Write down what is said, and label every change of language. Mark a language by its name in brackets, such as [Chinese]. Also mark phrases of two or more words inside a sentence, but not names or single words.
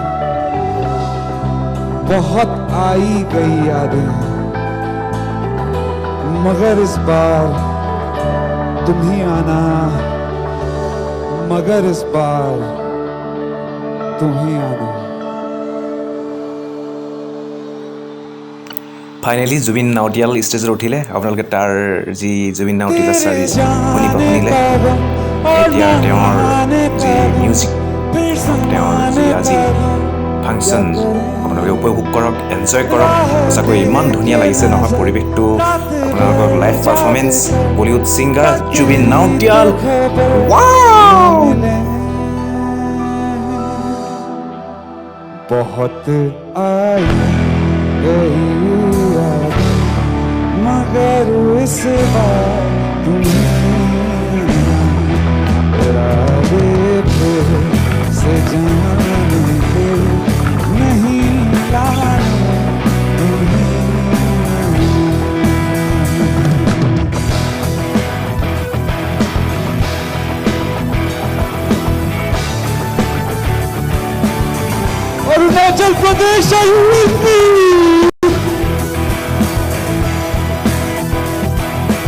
[Hindi] बहुत आई गई यादें, मगर इस बार तुम ही आना, मगर इस बार तुम ही आना। [Assamese] ফাইনেলি জুবিন নাউটিয়াল ষ্টেজত উঠিলে। আপোনালোকে তাৰ যি জুবিন নাউটিয়াল চাৰ্ভিচ শুনিলে। এতিয়া তেওঁৰ যি মিউজিক, তেওঁৰ যি আজি ফাংচন, আপোনালোকে উপভোগ কৰক, এনজয় কৰক। সঁচাকৈ ইমান ধুনীয়া লাগিছে নহয় পৰিৱেশটো। আপোনালোকক [English] live performance Bollywood singer [Assamese] জুবিন নাউটিয়াল। [Hindi] बहुत आई गई यादें, मगर इस बार तुम्हें इरादे फिर से जाने के नहीं लाने तुम्हें। अरुणाचल प्रदेश, [English] are you with me?